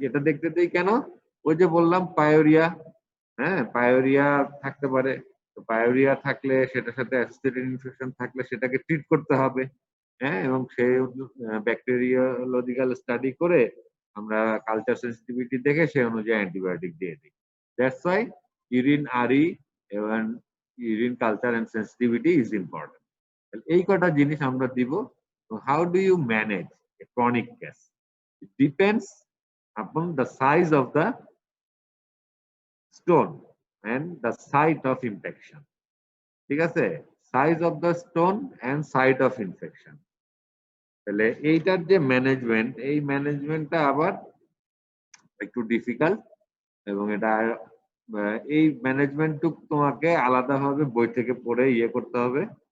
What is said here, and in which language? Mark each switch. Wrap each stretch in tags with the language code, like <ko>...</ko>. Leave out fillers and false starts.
<bn>এটা দেখতে দেই কেন, ওই যে বললাম পায়োরিয়া, হ্যাঁ পায়োরিয়া থাকতে পারে, তো পায়োরিয়া থাকলে সেটার সাথে অ্যাসোসিয়েটেড ইনফেকশন থাকলে সেটাকে ট্রিট করতে হবে, হ্যাঁ, এবং সেই ব্যাকটেরিয়োলজিক্যাল স্টাডি করে আমরা কালচার সেন্সিটিভিটি দেখে সেই অনুযায়ী অ্যান্টিবায়োটিক দিয়ে দিই।</bn> <en>That's why urine RE এবং urine culture and sensitivity is important.</en> <bn>এই কটা জিনিস আমরা দিব।</bn> <en>How do you manage a chronic case? It depends upon the size of the stone and the site of infection, ঠিক আছে, size of the stone and site of infection.</en> <bn>তাহলে এইটার যে ম্যানেজমেন্ট, এই ম্যানেজমেন্টটা আবার একটু ডিফিকাল্ট, এবং এটা এই ম্যানেজমেন্টটুকু তোমাকে আলাদাভাবে বই থেকে পড়ে করতে হবে।</bn>